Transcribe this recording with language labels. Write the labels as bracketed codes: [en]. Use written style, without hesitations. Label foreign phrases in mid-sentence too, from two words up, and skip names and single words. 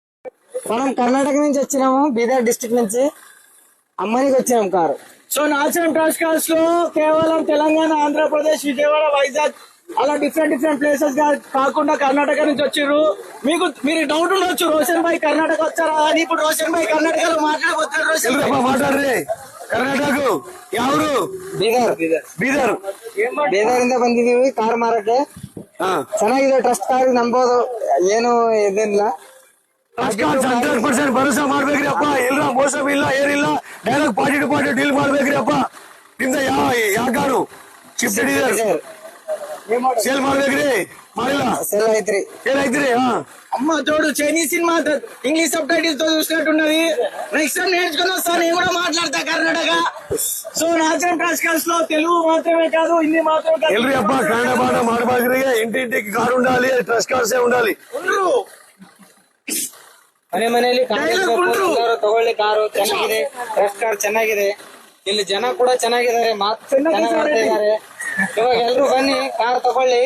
[te] మనం కర్ణాటక నుంచి వచ్చినాము, బీదర్ డిస్ట్రిక్ట్ నుంచి అమ్మనికి వచ్చినాం కారు. సో నాచరం ట్రాన్స్కార్స్ లో కేవలం తెలంగాణ, ఆంధ్రప్రదేశ్, విజయవాడ, వైజాగ్ అలా [en] different places [te] కాకుండా కర్ణాటక నుంచి వచ్చిర్రు. మీరు డౌట్ ఉండొచ్చు, రోషన్ భాయ్ కర్ణాటక వచ్చారా అని. ఇప్పుడు రోషన్ భాయ్ కర్ణాటకలో మాట్లాడబోతున్నారు. రోషన్ భాయ్ [kn] ಮಾತಾಡ್ರಿ ಕರ್ನಾಟಕ ಯಾವ್ರು ಬೀದರ್ ಬೀದರ್ ಬೀದರಿಂದ ಬಂದಿದೀವಿ ಕಾರ್ ಮಾರಕ್ಕೆ. ಚೆನ್ನಾಗಿದೆ, ಟ್ರಸ್ಟ್ ಕಾರ್ ನಂಬೋದು, ಏನು ಇದಿಲ್ಲ. 100% ಭರೋಸಾ ಮಾಡ್ಬೇಕ್ರಿ ಅಪ್ಪ. ಇಲ್ಲ ಮೋಸ ಇಲ್ಲ, ಏನಿಲ್ಲ. [en] direct party to party deal [kn] ಮಾಡ್ಬೇಕ್ರಿ ಅಪ್ಪ. ನಿಮ್ದ ಯಾವ ಕಾರು [en] shift sale [kn] ಮಾಡ್ಬೇಕ್ರಿ? ಮಾಡಿಲ್ಲ, సెల్ ಐತ್ರಿ. ಏನಾಯ್ತ್ರಿ? [te] అమ్మ చూడు, [en] Chinese cinema English subtitles [te] తో చూసినట్టున్నది. నెక్స్ట్ టైం నేర్చుకుని వస్తా, నేను కూడా మాట్లాడతా కర్ణాటక. సో నాచరం ట్రాన్స్కార్స్ లో తెలుగు మాత్రమే కాదు, హిందీ మాత్రమే కాదు. [kn] ಎಲ್ರಿ ಅಪ್ಪ ಕನ್ನಡ ಪಾಠ ಮಾಡ್ಬೇಕ್ರಿ. ಇಂಟಿಂಟಿಗೆ ಕಾರ್ ఉండాలి, ಟ್ರಸ್ಟ್ ಕಾರ್ಸೇ ఉండాలి. ಮನೆಯಲ್ಲಿ ತಗೊಳ್ಳಿ, ಕಾರು ಚೆನ್ನಾಗಿದೆ, ಟ್ರಸ್ಟ್ ಕಾರ್ ಚೆನ್ನಾಗಿದೆ. ಇಲ್ಲಿ ಜನ ಕೂಡ ಚೆನ್ನಾಗಿದ್ದಾರೆ, ಮಾತು ಚೆನ್ನಾಗಿ ಮಾಡ್ತಿದ್ದಾರೆ. ಇವಾಗ ಎಲ್ರು ಬನ್ನಿ, ಕಾರ್ ತಗೊಳ್ಳಿ.